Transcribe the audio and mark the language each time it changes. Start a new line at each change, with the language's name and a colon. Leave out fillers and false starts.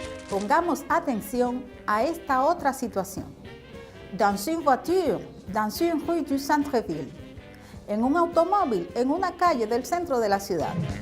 Spanish: Pongamos atención a esta otra situación.
French: Dans une voiture, dans une rue du centre-ville.
Spanish: En un automóvil, en una calle del centro de la ciudad.